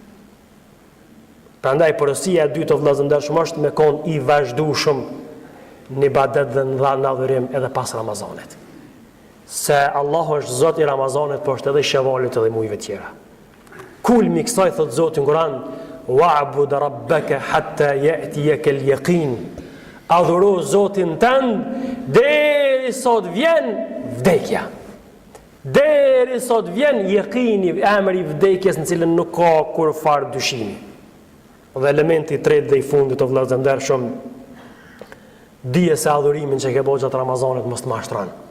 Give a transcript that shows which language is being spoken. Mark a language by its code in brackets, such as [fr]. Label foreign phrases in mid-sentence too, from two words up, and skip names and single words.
[sq] Prandaj porosia e dytë o vëllezër ndershëm është me kon i vazhdueshëm në ibadet dhe në adhurim edhe pas Ramazanit. Se Allahu është Zoti i Ramazanit, por është edhe i Shevalit edhe i muajve tjera. Kulmi kësaj thot Zoti në Kur'an: [ar] "واعبد ربك حتى يأتيك اليقين." [sq] Adhuro Zotin tënd deri sot vjen vdekja. Deri sot vjen yaqini, emri i vdekjes në cilën nuk ka kur fare dyshimi. Dhe elementi i tretë dhe i fundit o vëllezër ndershëm, dije se adhurimin që ke bërë gjatë Ramazanit mos të mashtron.